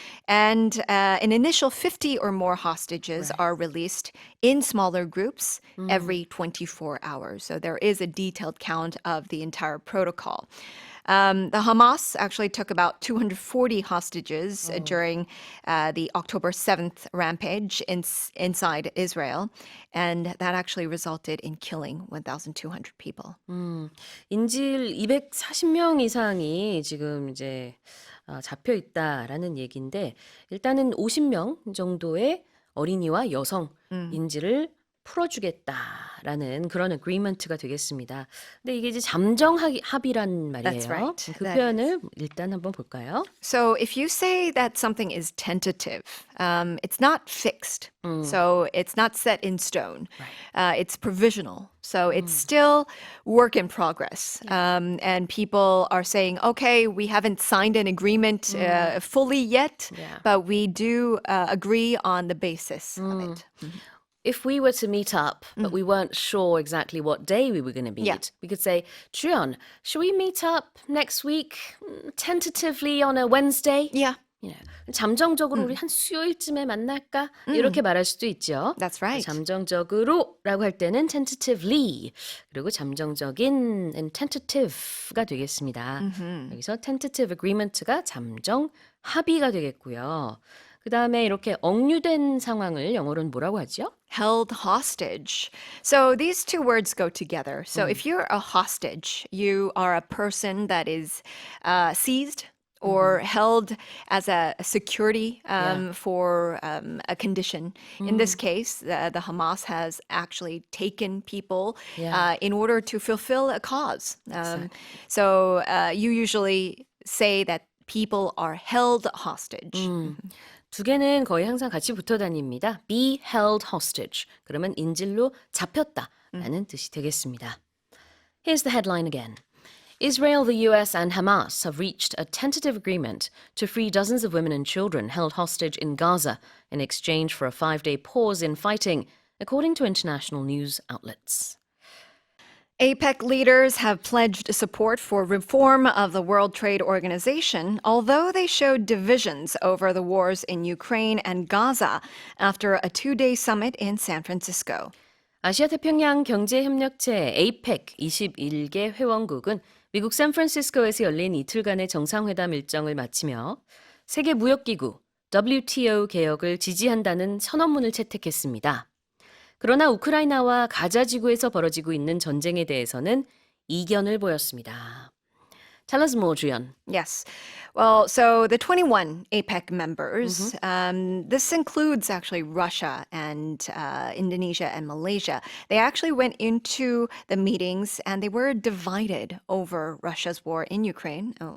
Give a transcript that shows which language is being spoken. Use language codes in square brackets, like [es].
[en] And an initial 50 or more hostages are released in smaller groups every 24 hours. So there is a detailed count of the entire protocol. The Hamas actually took about 240 hostages during the October 7th rampage inside Israel, and that actually resulted in killing 1,200 people. [ko] 인질 240명 이상이 지금 이제 잡혀 있다라는 얘기인데 일단은 50명 정도의 어린이와 여성 인질을 풀어주겠다라는 그런 agreement가 되겠습니다. 근데 이게 이제 잠정 합의란 말이에요. [en] That's right. 그 That [ko] 표현을 일단 한번 볼까요? [en] So if you say that something is tentative, it's not fixed. So it's not set in stone. It's provisional. So it's still work in progress. And people are saying, okay, we haven't signed an agreement fully yet, Yeah. but we do agree on the basis of it. If we were to meet up, but we weren't sure exactly what day we were going to meet, Yeah. we could say, Juyeon, should we meet up next week, tentatively on a Wednesday? Yeah, You know, [ko] 잠정적으로 우리 한 수요일쯤에 만날까? 이렇게 말할 수도 있죠. [en] that's right. [ko] 잠정적으로라고 할 때는 tentatively, 그리고 잠정적인 [en] and tentative [ko] 가 되겠습니다. 여기서 tentative agreement가 잠정 합의가 되겠고요. 그 다음에 이렇게 억류된 상황을 영어로는 뭐라고 하죠? [en] Held hostage. So these two words go together. So if you're a hostage, you are a person that is seized or held as a security for a condition. In this case, the Hamas has actually taken people in order to fulfill a cause. So you usually say that people are held hostage. [ko] 두 개는 거의 항상 같이 붙어 다닙니다. [en] Be held hostage. [ko] 그러면 인질로 잡혔다라는 뜻이 되겠습니다. [en] Here's the headline again. Israel, the US, and Hamas have reached a tentative agreement to free dozens of women and children held hostage in Gaza in exchange for a 5-day pause in fighting, according to international news outlets. APEC leaders have pledged support for reform of the World Trade Organization, although they showed divisions over the wars in Ukraine and Gaza after a 2-day summit in San Francisco. [ko] 아시아 태평양 경제협력체 APEC 21개 회원국은 미국 샌프란시스코에서 열린 이틀간의 정상회담 일정을 마치며 세계무역기구 WTO 개혁을 지지한다는 선언문을 채택했습니다. 그러나 우크라이나와 가자 지구에서 벌어지고 있는 전쟁에 대해서는 이견을 보였습니다. [en] Tell us more, Juyeon. Yes. Well, so the 21 APEC members, this includes actually Russia and Indonesia and Malaysia. They actually went into the meetings and they were divided over Russia's war in Ukraine.